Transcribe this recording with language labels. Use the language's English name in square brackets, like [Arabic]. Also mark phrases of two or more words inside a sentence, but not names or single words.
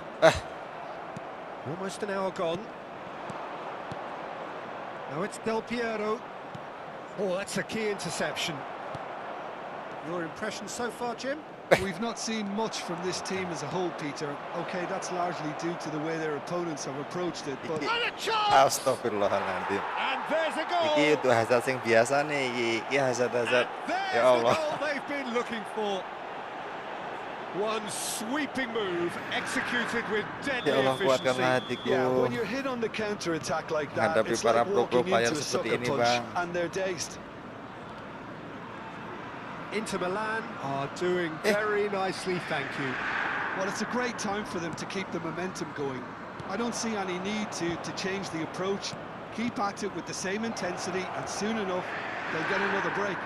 [English] Almost an hour gone. Now it's Del Piero. Oh, that's a key interception. Your impression so far, Jim? We've not seen much from this team as a whole, Peter. Okay, that's largely due to the way their opponents have approached it, but... And a chance! [Arabic] أستغفر الله العظيم. [English] And there's a goal! [Javanese] Iki itu Hazard sing biasa nih, iki Hazard. [English] There's [Arabic] Ya [English] the [Arabic] Allah. [English] goal they've been looking for. One sweeping move, executed with deadly [Arabic] يا الله, [Indonesian] kuatkanlah [English] efficiency. [Indonesian] hatiku. [English] Yeah, when you're hit on the counter-attack like that, [Indonesian] Menghadapi [English] it's [Indonesian] para [English] like walking [Indonesian] pro-player [English] into a [Indonesian] seperti [English] sucker [Indonesian] ini, [English] punch, [Indonesian] Bang. [English] and they're dazed. Inter Milan are doing very nicely, thank you. Well, it's a great time for them to keep the momentum going. I don't see any need to change the approach. Keep at it with the same intensity, and soon enough, they'll get another break.